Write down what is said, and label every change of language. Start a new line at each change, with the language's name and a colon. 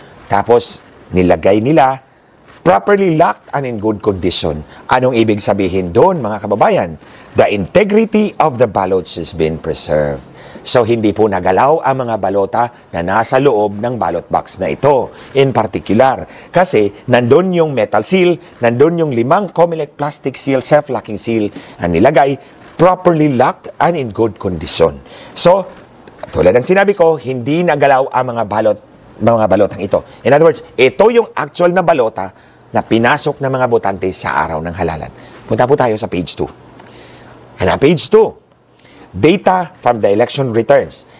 Filipino: Tapos, nilagay nila
English: properly locked and in good condition.
Filipino: Anong ibig sabihin doon, mga kababayan?
English: The integrity of the ballots has been preserved.
Filipino: So, hindi po nagalaw ang mga balota na nasa loob ng ballot box na ito. In particular, kasi nandun yung metal seal, nandun yung 5 COMELEC plastic seal, self-locking seal, ang nilagay,
English: properly locked and in good condition.
Filipino: So, tulad ng sinabi ko, hindi nagalaw ang mga balotang ito. In other words, ito yung actual na balota na pinasok ng mga botante sa araw ng halalan. Punta po tayo sa page 2.
English: And page 2, data from the election returns.